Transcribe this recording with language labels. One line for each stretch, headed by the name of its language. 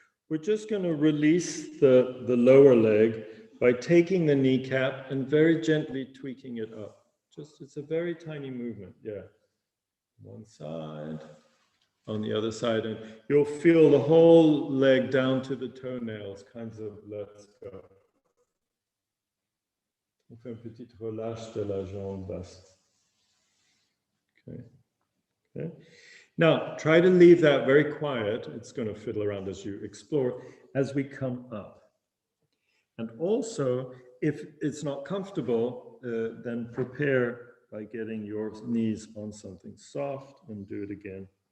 English: We're just going to release the lower leg by taking the kneecap and very gently tweaking it up. Just, it's a very tiny movement, yeah. One side, on the other side, and you'll feel the whole leg down to the toenails, kinds of let's go.
French: On fait un petit relâche de la jambe basse.
English: Okay. Okay. Now, try to leave that very quiet. It's going to fiddle around as you explore, as we come up. And also, if it's not comfortable, then prepare by getting your knees on something soft and do it again.